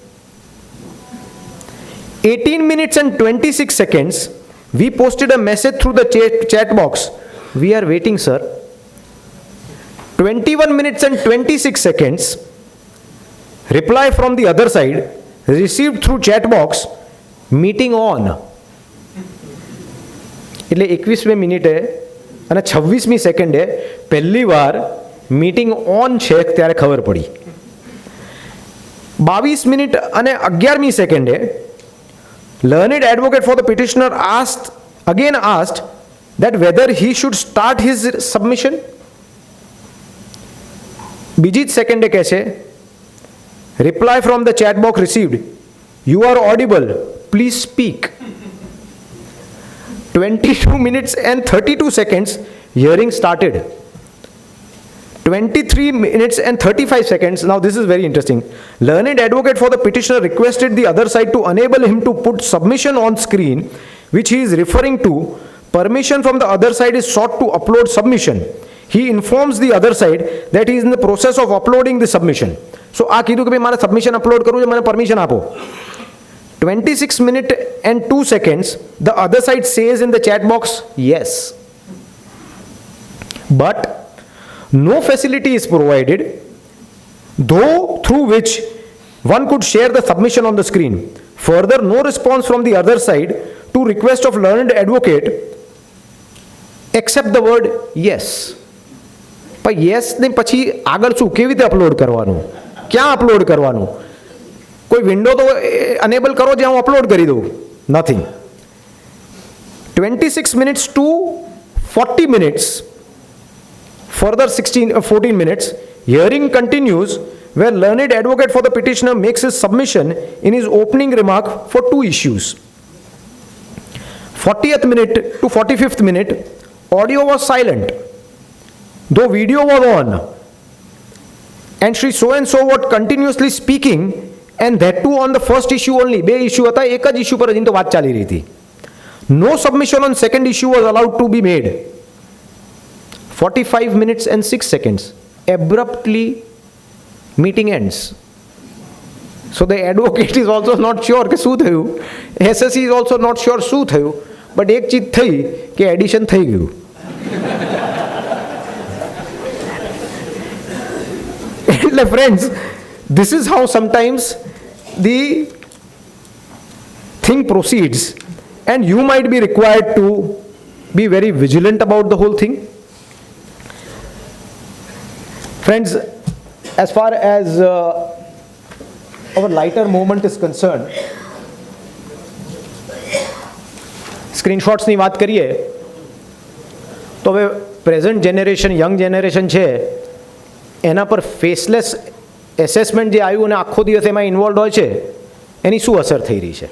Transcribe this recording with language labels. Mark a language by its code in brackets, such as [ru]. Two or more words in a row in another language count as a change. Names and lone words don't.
[en] 18 minutes and 26 seconds, we posted a message through the chat box. We are waiting, sir. 21 minutes and 26 seconds, reply from the other side, received through chat box, meeting on. [gu] એટલે 21મી મિનિટે અને 26મી સેકન્ડે પહેલી વાર મીટિંગ ઓન છે ત્યારે ખબર પડી. 22 મિનિટ અને 11મી સેકન્ડે [en] learned advocate for the petitioner asked that whether he should start his submission. [gu] બીજી જ સેકન્ડે કહે છે, [en] reply from the chat box received, you are audible, please speak. 22 minutes and 32 seconds, hearing started. 23 minutes and 35 seconds, now this is very interesting. Learned advocate for the petitioner requested the other side to enable him to put submission on screen, which he is referring to. Permission from the other side is sought to upload submission. He informs the other side that he is in the process of uploading the submission. [gu] So આ કીધું કે ભાઈ મારે [en] submission upload [gu] કરવું છે, મને પરમિશન આપો. [en] 26 minutes and 2 seconds, the other side says in the chat box, yes. But no facility is provided, though through which one could share the submission on the screen. Further, no response from the other side to request of learned advocate except the word yes. [gu] પણ yes ને પછી આગળ શું, કેવી રીતે અપલોડ કરવાનું, ક્યાં અપલોડ કરવાનું, કોઈ વિન્ડો તો અનેબલ કરો જ્યાં હું અપલોડ કરી દઉં, નથિંગ. [en] 26 minutes to 40 minutes, further 14 minutes, hearing continues where learned advocate for the petitioner makes his submission in his opening remark for 2 issues. 40th minute to 45th minute, audio was silent, though video was on, and Shri so and so was continuously speaking, and that too on the first issue only. [gu] બે ઇશ્યુ હતા, એક જ ઇશ્યુ પર હજી તો વાત ચાલી રહી હતી. [en] No submission on second issue was allowed to be made. 45 minutes and 6 seconds, abruptly meeting ends. So the advocate is also not sure [gu] કે શું થયું, [en] SSE is also not sure [gu] શું થયું, but એક ચીજ થઈ કે એડિશન થઈ ગયું. [en] એટલે friends, this is how sometimes the thing proceeds, and you might be required to be very vigilant about the whole thing. Friends, as far as our lighter moment is concerned, [gu] સ્ક્રીનશોટ્સની વાત કરીએ તો હવે [en] present generation, young generation [gu] છે, એના પર [en] faceless assessment [gu] જે આવ્યું અને આખો દિવસ એમાં ઇન્વોલ્વ હોય છે, એની શું અસર થઈ રહી છે.